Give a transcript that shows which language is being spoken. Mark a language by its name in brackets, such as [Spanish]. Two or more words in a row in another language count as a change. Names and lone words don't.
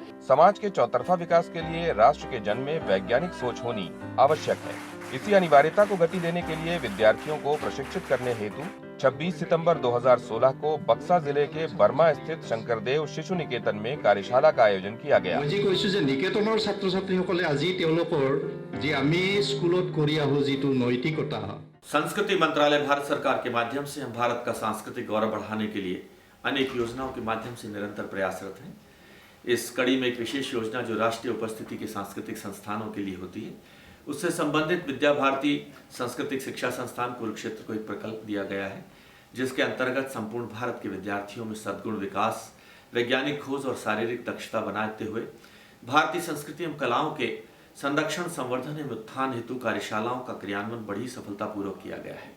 [Hindi] समाज के चौतरफा विकास के लिए राष्ट्र के जन में वैज्ञानिक सोच होनी आवश्यक है। इसी अनिवार्यता को गति देने के लिए विद्यार्थियों को प्रशिक्षित करने हेतु 26 सितंबर 2016 को बक्सा जिले के बर्मा स्थित शंकरदेव शिशु निकेतन में कार्यशाला का आयोजन किया गया। [Assamese] मैं কৈছো যে নিকেতনৰ ছাত্ৰ-ছাত্ৰীসকলে আজি তেওঁলোকৰ যে আমি স্কুলত কৰি আহো যেটো নৈতিকতা। [Hindi] संस्कृति मंत्रालय भारत सरकार के माध्यम से हम भारत का सांस्कृतिक गौरव बढ़ाने के लिए अनेक योजनाओं के माध्यम से निरंतर प्रयासरत हैं। इस कड़ी में एक विशेष योजना जो राष्ट्रीय उपस्थिति के सांस्कृतिक संस्थानों के लिए होती है, उससे संबंधित विद्या भारती सांस्कृतिक शिक्षा संस्थान कुरुक्षेत्र को एक प्रकल्प दिया गया है, जिसके अंतर्गत संपूर्ण भारत के विद्यार्थियों में सद्गुण विकास, वैज्ञानिक खोज और शारीरिक दक्षता बनाते हुए भारतीय संस्कृति एवं कलाओं के संरक्षण, संवर्धन एवं उत्थान हेतु कार्यशालाओं का क्रियान्वयन बड़ी सफलतापूर्वक किया गया है।